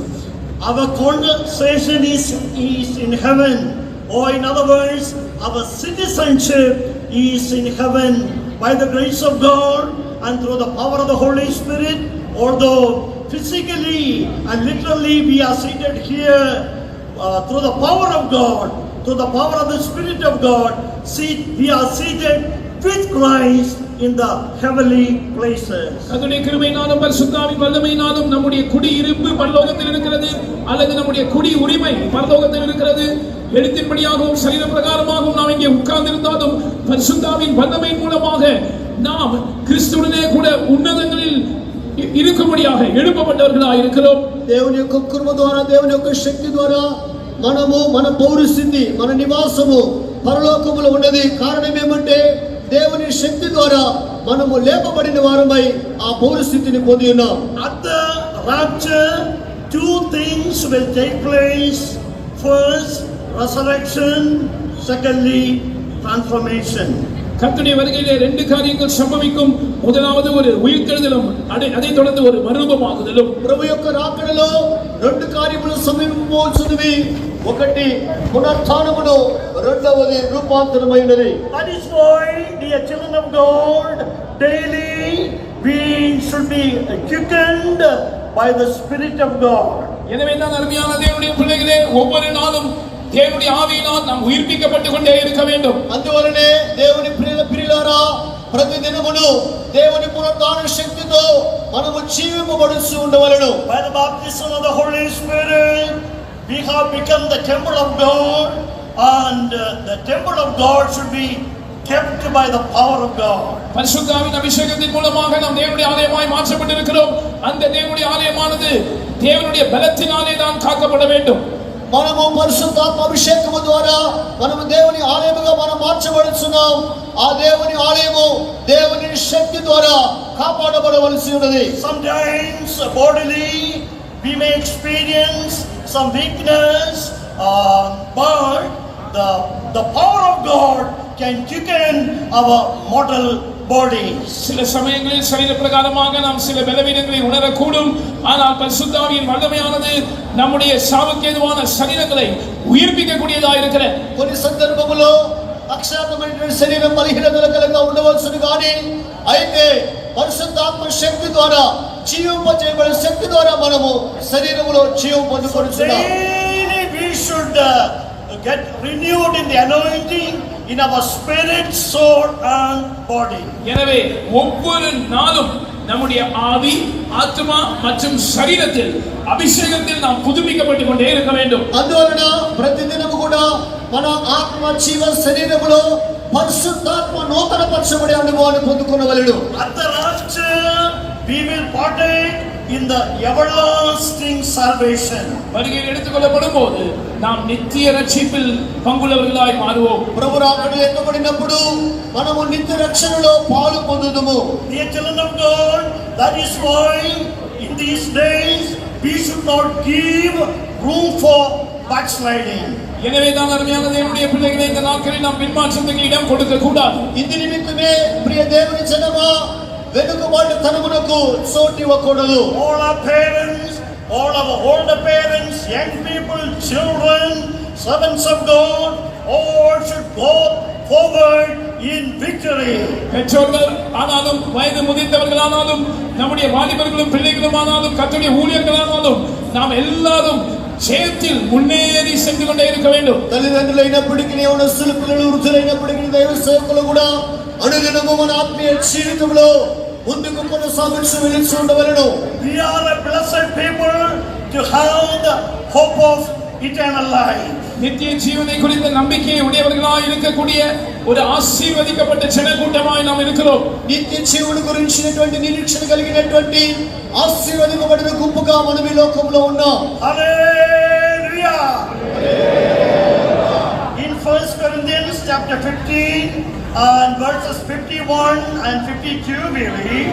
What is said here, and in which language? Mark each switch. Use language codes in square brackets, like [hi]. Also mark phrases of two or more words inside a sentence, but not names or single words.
[en] Our conversation is in heaven, or in other words, our citizenship is in heaven by the grace of God and through the power of the Holy Spirit. Although physically and literally we are seated here through the power of God, through the power of the Spirit of God, we are seated with Christ in the heavenly places. [ta] கர்த்தருடைய கிருபையினாலும் பரிசுத்தாவின் வல்லமையினாலும் நம்முடைய குடியிருப்பு பரலோகத்தில் இருக்கிறது, அல்லது நம்முடைய குடி உரிமை பரலோகத்தில் இருக்கிறது. எழுத்தின்படியாகவும் சரீர பிரகாரமாகவும் நாம் இங்கே உட்கார்ந்திருந்தாலும் பரிசுத்தாவின் வல்லமையின் மூலமாக நாம் கிறிஸ்துவுடனே கூட உன்னதங்களில் இருக்கும்படியாக எழுப்பப்பட்டவர்களாக இருக்கிறோம். [te] దేవుని యొక్క కృప ద్వారా, దేవుని యొక్క శక్తి ద్వారా మనము మన పౌరస్థితి, మన నివాసము పరలోకములో ఉన్నది. కారణం ఏమంటే దేవుని శక్తి ద్వారా మనము లేపబడిన వారమై ఆ పౌరస్థితిని పొంది ఉన్నాం. [en] At the rapture, two things will take place. First, resurrection. Secondly, transformation. [ta] கர்த்தருடைய வருகையிலே ரெண்டு காரியங்கள் சம்பவிக்கும். முதலாவது ஒரு உயிர்த்தெழுதலும், அதை தொடர்ந்து ஒரு மறுரூபமாகுதலும். [te] ప్రభు యొక్క రాకడలో రెండు కార్యములు సంభవించబోతున్నవి. ఒకటి పునరుత్థానమును, రెండవది రూపాంతరమైనది. [en] That is why, dear children of God, daily we should be quickened by the Spirit of God. [ta] எனவே தான் அருமையான தேவனுடைய பிள்ளைகளே, ஒவ்வொரு நாளும் தேவனுடைய ஆவியினால் நாம் உயிர்ப்பிக்கப்பட்டு கொண்டே இருக்க வேண்டும். [te] అందువలనే దేవుని ప్రియులారా, ప్రతి దినమును దేవుని పునరుద్ధాన శక్తితో మనము జీవింపబడుచు ఉండవలెను. [en] By the baptism of the Holy Spirit, we have become the temple of God, and the temple of God should be kept by the power of God. [ta] பரிசுத்தாவின் அபிஷேகத்தின் மூலமாக நாம் தேவனுடைய ஆலயமாய் மாற்றப்பட்டிருக்கிறோம். அந்த தேவனுடைய ஆலயமானது தேவனுடைய பலத்தினாலே தான் காக்கப்பட வேண்டும். [te] మనము పరిశుద్ధాత్మ అభిషేకము ద్వారా మనము దేవుని ఆలయముగా మనం మార్చబడుచున్నాం. ఆ దేవుని ఆలయము దేవుని శక్తి ద్వారా కాపాడబడవలసి ఉన్నది. [en] Sometimes bodily we may experience some weakness, but the power of God can quicken our mortal bodies. [ta] சில சமயங்களில் சரீர பிரகாரமாக நாம் சில பலவீனங்களை உணரக்கூடும். ஆனால் பரிசுத்தாவியின் வல்லமையானது நம்முடைய சாவுக்கேதுவான சரீரங்களை உயிர்ப்பிக்கக்கூடியதாக இருக்கிறது. [te] కొన్ని సందర్భములో అక్షరమైన శరీరం బలహీనతలుగా ఉండవలసింది, కానీ అయితే పరిశుద్ధాత్మ శక్తి ద్వారా జీవింపజేయబడిన శక్తి ద్వారా మనము శరీరములో జీవం పొందుకొనుచున్నాం. [en] Daily we should get renewed in the anointing in our spirit, soul and body. [ta] எனவே ஒவ்வொரு நாளும் நம்முடைய ஆவி, ஆத்மா மற்றும் சரீரத்தில் அபிஷேகத்தில் நாம் புதுப்பிக்கப்பட்டு கொண்டே இருக்க வேண்டும். [te] అందువలన ప్రతిదినము కూడా మన ఆత్మ, జీవ, శరీరములో పరిశుద్ధాత్మ నూతనపరచబడే అనుభవాన్ని పొందుకొనవలెను. [en] At the rapture we will partake in the everlasting salvation. [ta] வருகையில் எடுத்துக்கொள்ளப்படும் போது நாம் நித்திய ரட்சிப்பில் பங்குள்ளவர்களாய் மாறுவோம். [te] ప్రభు రాకడలో ఎత్తబడినప్పుడు మనము నిత్య రక్షణలో పాలు పొందుదుము. [en] Dear children of God, that is why in these days we should not give room for backsliding. [ta] எனவே தான் அருமையான தேவனுடைய பிள்ளைகளை, இந்த நாட்களில் நாம் பின்மாற்றத்துக்கு இடம் கொடுக்க கூடாது. [te] ఇందు నిమిత్తమే ప్రియ దేవుని జనమా, వెనుకబాటుతనమునకు చోటు ఇవ్వకూడదు. [en] All our parents, all our older parents, young people, children, servants of God, all should go forward in victory. [ta] பெற்றோர்கள் ஆனாலும் வயது முதிர்ந்தவர்கள் ஆனாலும் நம்முடைய வாலிபர்களும் பிள்ளைகளும் ஆனாலும் கர்த்தருடைய ஊழியர்களானாலும் நாம் எல்லாரும் ஜெயத்தில் முன்னேறி சென்று கொண்டே இருக்க வேண்டும். [te] తల్లిదండ్రులైనప్పటికీ యవనస్తులు పిల్లలు వృద్ధులైనప్పటికీ దైవ సేవకులు కూడా అనుదినము మన ఆత్మీయ జీవితంలో ముందుకు కొనసాగుతూ వెళుతూ ఉండవలెను. [en] We are a blessed people to have the hope of eternal life. [ta] நித்திய ஜீவனை குறித்த நம்பிக்கையை உடையவர்களாய் இருக்கக்கூடிய ஒரு ஆசீர்வதிக்கப்பட்ட ஜனக்கூட்டமாய் நாம் இருக்கிறோம். [te] నిత్య జీవుని గురించినటువంటి నిరీక్షణ కలిగినటువంటి ఆశీర్వదింపబడిన గుంపుగా మనం ఈ లోకంలో ఉన్నాం. [en] Hallelujah. In 1 Corinthians chapter 15 and verses 51 and 52 we read,